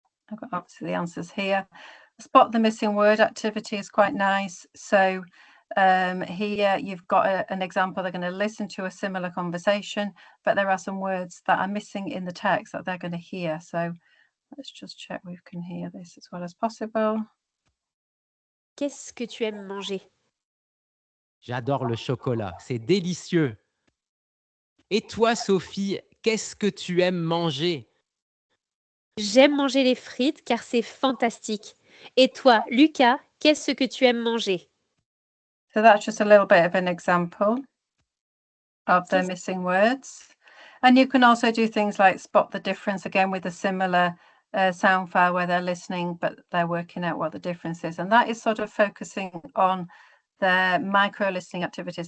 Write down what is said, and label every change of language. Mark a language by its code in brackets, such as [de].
[en] I've got obviously the answers here. Spot the missing word activity is quite nice. So here you've got an example. They're going to listen to a similar conversation, but there are some words that are missing in the text that they're going to hear. So let's just check we can hear this as well as possible. [fr] Qu'est-ce que tu aimes manger? J'adore le chocolat, c'est délicieux. Et toi, Sophie, qu'est-ce que tu aimes manger? J'aime manger les frites car c'est fantastique. Et toi, Lucas, qu'est-ce que tu aimes manger? [en] So that's just a little bit of an example of the missing words. And you can also do things like spot the difference, again with a similar sound file where they're listening, but they're working out what the difference is. And that is sort of focusing on their micro listening activities.